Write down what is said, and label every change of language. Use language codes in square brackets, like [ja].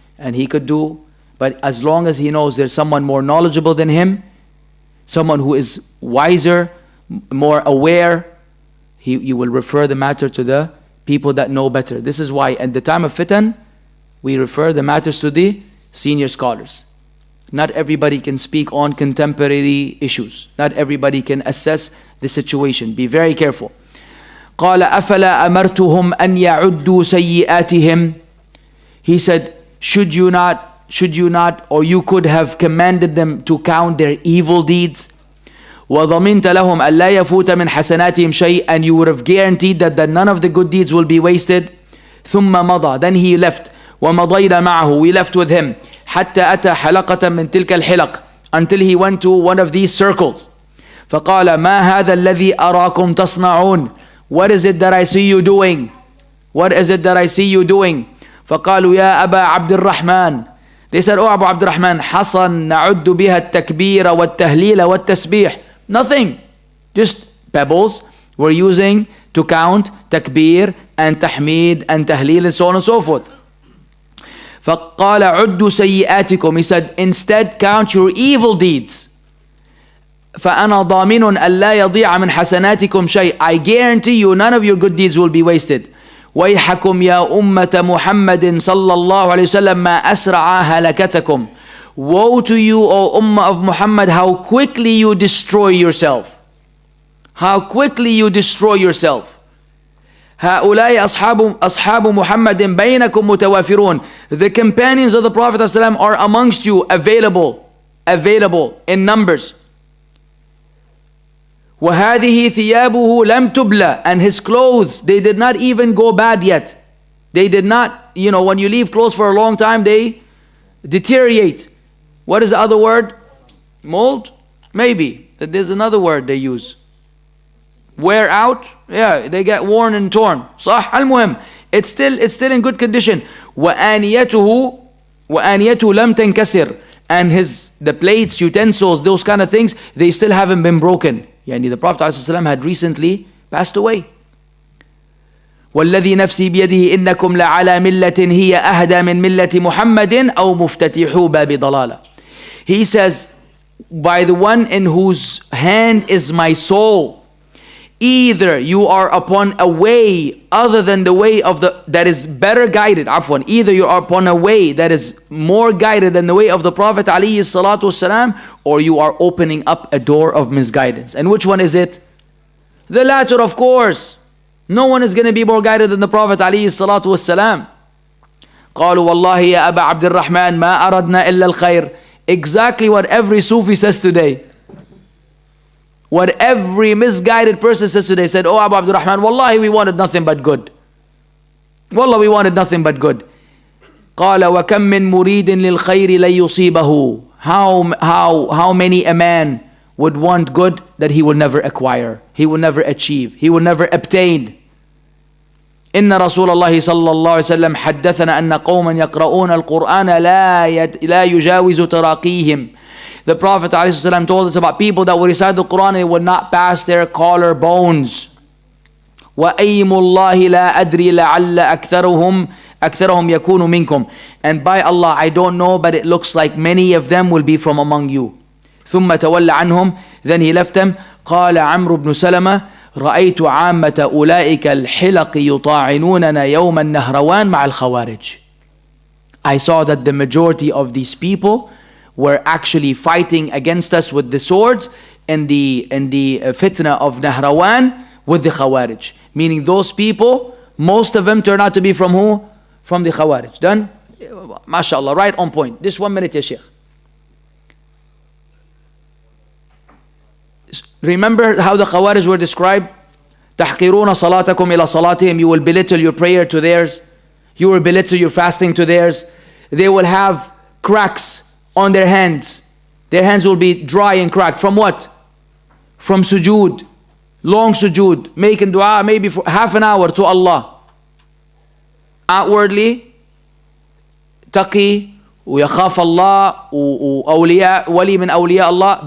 [en] and he could do, but as long as he knows there's someone more knowledgeable than him, someone who is wiser, more aware, you will refer the matter to the people that know better. This is why at the time of fitan, we refer the matters to the senior scholars. Not everybody can speak on contemporary issues. Not everybody can assess the situation. Be very careful. [ar] قال أفلا أمرتهم أن يعدوا سيئاتهم. [en] He said, should you not, or you could have commanded them to count their evil deeds. [ar] وضمنت لهم ألا يفوت من حسناتهم شيء, [en] and you would have guaranteed that none of the good deeds will be wasted. [ar] ثم مضى, [en] then he left. [ar] ومضينا معه, [en] we left with him. [ar] حتى أتى حلقة من تلك الحلق, [en] until he went to one of these circles. [ar] فقال ما هذا الذي أراكم تصنعون. [en] What is it that I see you doing? What is it that I see you doing? [ar] فقالوا يا أبا عبد الرحمن. [en] They said, oh Abu Abdurrahman, [ar] حصن نعد بها التكبير والتهليل والتسبيح. [en] Nothing, just pebbles we're using to count takbir and tahmid and tahleel and so on and so forth. [ar] فقال عدوا سيئاتكم. [en] He said, instead count your evil deeds. [ar] فأنا ضامن ألا يضيع من حسناتكم شيء. [en] I guarantee you none of your good deeds will be wasted. [ar] ويحكم يا أمة محمد صلى الله عليه وسلم ما أسرع هلكتكم. [en] Woe to you, O Ummah of Muhammad, how quickly you destroy yourself. How quickly you destroy yourself. [ar] هؤلاء أصحاب محمد بينكم متوافرون. [en] The companions of the Prophet ﷺ are amongst you, available in numbers. [ar] وهذه ثيابه لم تبلى, [en] and his clothes, they did not even go bad yet. They did not, when you leave clothes for a long time, they deteriorate. What is the other word? Mold? Maybe. There's another word they use. Wear out? Yeah, they get worn and torn. [ar] صح. المهم, [en] it's still in good condition. [ar] وآنيته لم تنكسر, [en] and the plates, utensils, those kind of things, they still haven't been broken. Yani the Prophet ﷺ had recently passed away. [ar] والذي نفسي بيده إنكم لعلى ملة هي أهدى من ملة محمد أو مفتتحو باب ضلالة. [en] He says, by the one in whose hand is my soul, either you are upon a way other than the way of that is better guided, either you are upon a way that is more guided than the way of the Prophet alayhi salatu wasalam, or you are opening up a door of misguidance. And which one is it? The latter, of course. No one is going to be more guided than the Prophet alayhi salatu wasalam. [ar] قالوا والله يا أبا عبد الرحمن ما أردنا إلا الخير. [en] Exactly what every Sufi says today. What every misguided person says today. Said, oh Abu Abdurrahman, wallahi we wanted nothing but good. Wallah, we wanted nothing but good. [ar] قال وكم من مريد للخير لن يصيبه. [en] How many a man would want good that he will never acquire, he will never achieve, he will never obtain. [ar] إن رسول الله صلى الله عليه وسلم حدثنا أن قوما يقرؤون القرآن لا يجاوز تراقيهم. [en] The Prophet ﷺ told us about people that would recite the Quran and it would not pass their collarbones. [ar] وأيم الله لا أدري لعل أكثرهم يكون منكم. [en] And by Allah, I don't know, but it looks like many of them will be from among you. [ar] ثم تولى عنهم, [en] then he left them. [ar] قال عمرو بن سلمة رأيت عامة أولئك الحلق يطاعنوننا يوم النهروان مع الخوارج. [en] I saw that the majority of these people were actually fighting against us with the swords in the fitna of Nahrawan with the Khawarij. Meaning those people, most of them turn out to be from who? From the Khawarij. Done? MashaAllah, right on point. Just 1 minute, ya Shaykh. Remember how the Khawarij were described? [ar] تحقرون صلاتكم إلى صلاتهم. [en] You will belittle your prayer to theirs. You will belittle your fasting to theirs. They will have cracks on their hands. Their hands will be dry and cracked. From what? From sujood. Long sujood. Making dua maybe for half an hour to Allah. Outwardly, taqi, [ar] ويخاف الله, وأولياء, wali min awliya Allah.